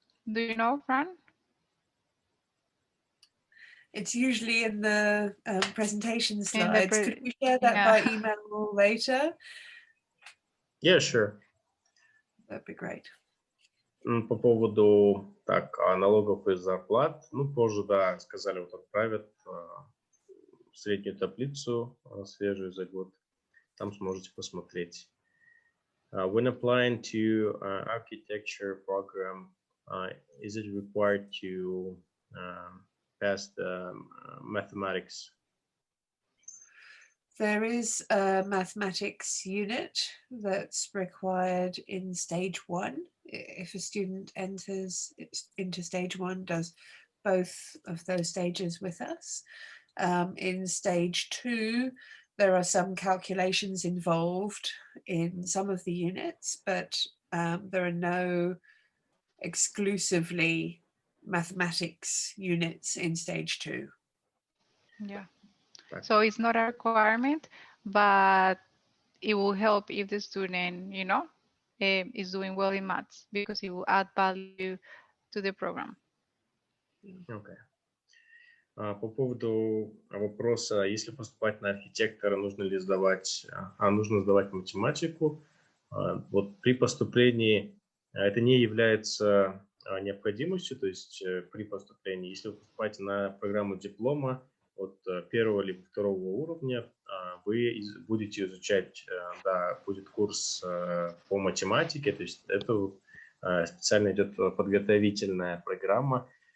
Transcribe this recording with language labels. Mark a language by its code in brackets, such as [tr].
[en] Do you know, Fran? It's usually in the presentation slides. Could we share that by email later? Yeah, sure. That'd be great. [ru] По поводу налогов и зарплат, позже, да, сказали, отправят среднюю таблицу свежую за год. Там сможете посмотреть. [en] When applying to architecture program, is it required to pass the mathematics? There is a mathematics unit that's required in stage 1. If a student enters into stage 1, does both of those stages with us. In stage 2, there are some calculations involved in some of the units, but there are no exclusively mathematics units in stage 2. Yeah. So it's not a requirement, but it will help if the student, you know, is doing well in maths, because it will add value to the program. Okay. [ru] По поводу вопроса, если поступать на архитектора, нужно сдавать математику. При поступлении это не является необходимостью, то есть при поступлении, если вы поступаете на программу диплома от 1 либо 2 уровня, вы будете изучать, да, будет курс по математике, то есть это специально идет подготовительная программа.